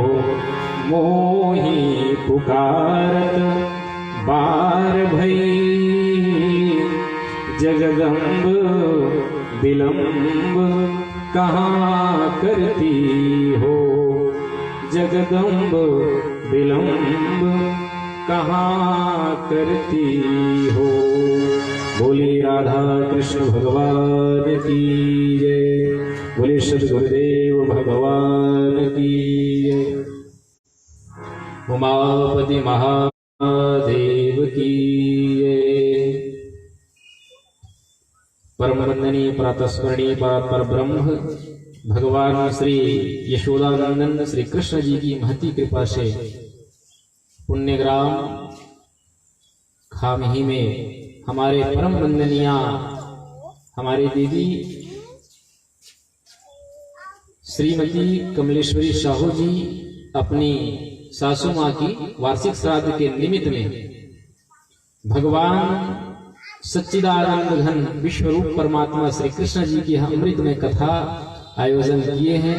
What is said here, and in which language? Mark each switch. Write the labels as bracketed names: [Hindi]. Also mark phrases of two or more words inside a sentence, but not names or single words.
[Hindi] मोही पुकारत बार भई जगदम्ब विलम्ब कहाँ करती हो। जगदम्ब विलम्ब कहाँ करती हो। बोली राधा कृष्ण भगवान की जय। बोले सद्गुरुदेव भगवान की जय। उमापति महादेव की जय। परम वंदनीय प्रातस्मरणीय पर ब्रह्म भगवान श्री यशोदानंदन श्री कृष्ण जी की महती कृपा से पुण्यग्राम खामही में हमारे परम वंदनीय हमारे दीदी श्रीमती कमलेश्वरी साहू जी अपनी सासू माँ की वार्षिक श्राद्ध के निमित्त में भगवान सच्चिदानंद घन विश्वरूप परमात्मा श्री कृष्ण जी की अमृत में कथा आयोजन किए हैं।